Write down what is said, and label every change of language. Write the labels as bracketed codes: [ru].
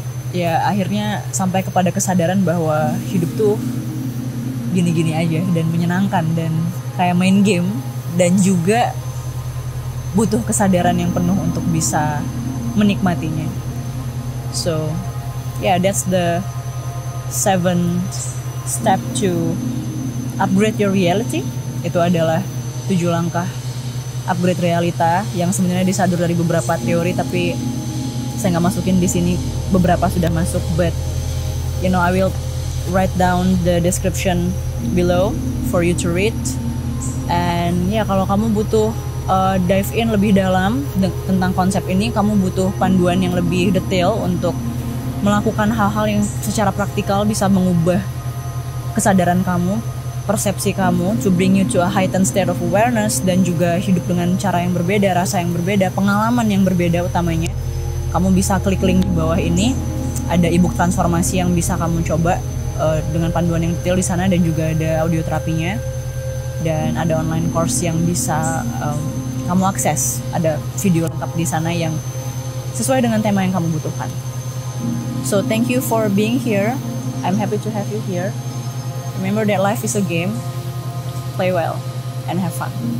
[id] ya akhirnya sampai kepada kesadaran bahwa hidup tuh gini-gini aja dan menyenangkan dan kayak main game, dan juga butuh kesadaran yang penuh untuk bisa menikmatinya. [en] So yeah, that's the 7th step to upgrade your reality. [id] Itu adalah 7 langkah upgrade realita yang sebenarnya disadur dari beberapa teori, tapi saya nggak masukin di sini. Beberapa sudah masuk, [en] but I will write down the description below for you to read. [id] And ya, kalau kamu butuh dive in lebih dalam tentang konsep ini, kamu butuh panduan yang lebih detail untuk melakukan hal-hal yang secara praktikal bisa mengubah kesadaran kamu, persepsi kamu, [en] to bring you to a heightened state of awareness, [id] dan juga hidup dengan cara yang berbeda, rasa yang berbeda, pengalaman yang berbeda utamanya. Kamu bisa klik link di bawah ini, ada ebook transformasi yang bisa kamu coba dengan panduan yang detail di sana, dan juga ada audio terapinya, dan ada online course yang bisa kamu akses. Ada video lengkap di sana yang sesuai dengan tema yang kamu butuhkan. [en] So thank you for being here. I'm happy to have you here. Remember that life is a game. Play well and have fun.